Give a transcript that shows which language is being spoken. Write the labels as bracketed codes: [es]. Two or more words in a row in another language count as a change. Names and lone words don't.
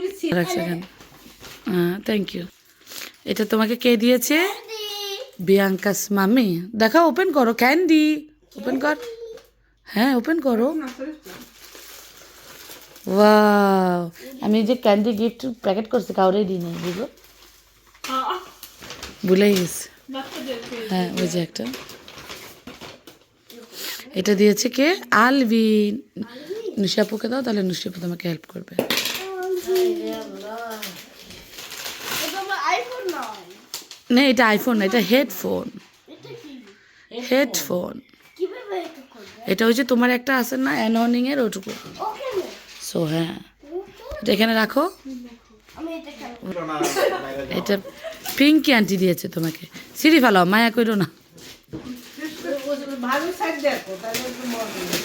[bn] রাখছে কেন হ্যাঁ [en] thank you [bn] এটা তোমাকে কে দিয়েছে বিয়াঙ্কাস মামি দেখা ওপেন করো ক্যান্ডি ওপেন কর হ্যাঁ ওপেন করো ওয়াও আমি যে ক্যান্ডি [en] gift packet [bn] করছি কাউরে দিই নাই বুঝলো ভুলেই গেছি হ্যাঁ ওই যে একটা এটা দিয়েছে কে আলভিন নুশাপুকে দাও তাহলে নুশাপু তোমাকে হেল্প করবে [sv] Det var iPhone 9. [bn] না এটা আইফোন না এটা হেডফোন [sv] Inte kul. [bn] হেডফোন [en] Give me [sv] vad jag kan kolla. [bn] এটা হচ্ছে তোমার একটা আছে না অ্যাননিং এর ওটুকু [sv] Okej nu. [bn] সো হ্যাঁ, এটা এখানে রাখো। আমি এটা খাবো। এটা পিঙ্কি আন্টি দিয়েছে তোমাকে। সিঁড়ি ফেলাও, মায়া করো না। ভালো সাইড দেখো তাহলে একটু মজা হবে।